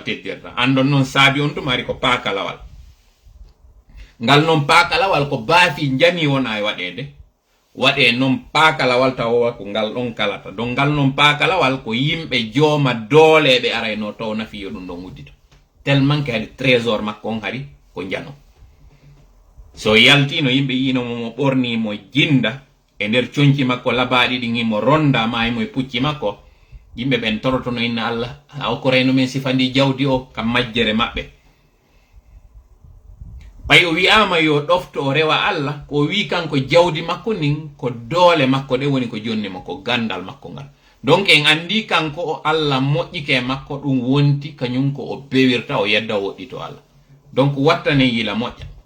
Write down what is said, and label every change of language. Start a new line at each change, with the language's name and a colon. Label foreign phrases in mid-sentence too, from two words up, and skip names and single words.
Fula: teddirta andon noon saabi on tuma hari ko paakalawal ngal noon paakalawal ko baafi jami wona e waɗe noon paakalawal tawa ko ngal ɗon kalata don ngal noon paakalawal ko yimɓe jooma dooleɓe arayno taw nafiyo ɗum ɗon uddito
French: tellement que
Fula: hadi trésor makko on hari ko jano so yaltino yimɓe yino mo ɓornimo jinda e nder coñci makko labaɗi ɗin imo ronda ma imo e pucci makko yimɓe ɓen torotono inna Allah a okkorayno men sifandi jawdi o kam majjere maɓɓe ɓay o wi'ama yo ɗofto o rewa Allah ko wi kanko jawdi makko nin ko doole makko ɗe woni ko jonnimo ko gandal makko ngal donc en andi kanko o Allah moƴƴike makko ɗum wonti kañum ko o bewirta o yedda o woɗɗito Allah donc wattane yila moƴƴa